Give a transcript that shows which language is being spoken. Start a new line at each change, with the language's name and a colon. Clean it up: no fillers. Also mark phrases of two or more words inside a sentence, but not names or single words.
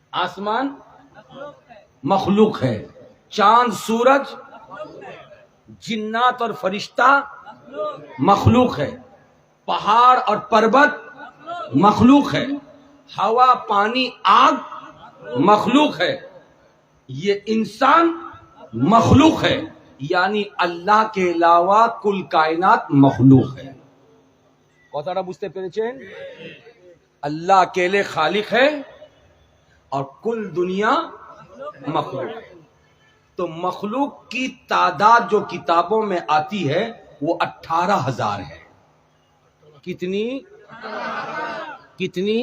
Urdu: آسمان مخلوق ہے، چاند سورج جنات اور فرشتہ مخلوق ہے، پہاڑ اور پربت مخلوق ہے، ہوا پانی آگ مخلوق ہے، یہ انسان مخلوق ہے، یعنی اللہ کے علاوہ کل کائنات مخلوق ہے۔
Bangla: কথাটা বুঝতে পেরেছেন؟
Urdu: اللہ اکیلے خالق ہے اور کل دنیا مخلوق ہے۔ تو مخلوق کی تعداد جو کتابوں میں آتی ہے وہ 18,000 ہے۔ کتنی؟